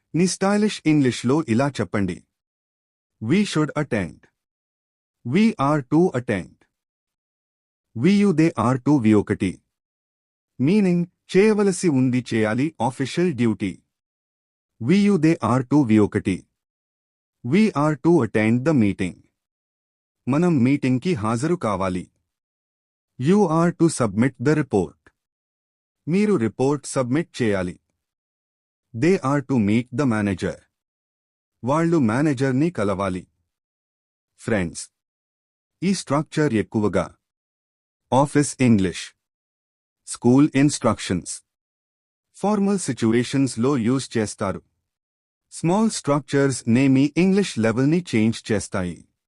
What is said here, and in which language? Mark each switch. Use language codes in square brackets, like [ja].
[te] నీ స్టైలిష్ ఇంగ్లీష్లో ఇలా చెప్పండి. [en] We should attend. We are to attend. They are to V1. [te] Meaning చేయవలసి ఉంది, చేయాలి, official duty. [en] they are to V1. We are to attend the meeting. [te] మనం మీటింగ్కి హాజరు కావాలి. [en] You are to submit the report. [te] మీరు రిపోర్ట్ సబ్మిట్ చేయాలి. [en] They are to meet the manager. [te] వాళ్ళు మేనేజర్ని కలవాలి. ఫ్రెండ్స్, ఈ స్ట్రక్చర్ ఎక్కువగా office English, school instructions, formal situations లో యూజ్ చేస్తారు. స్మాల్ స్ట్రక్చర్స్ నే మీ ఇంగ్లీష్ లెవెల్ని చేంజ్ చేస్తాయి.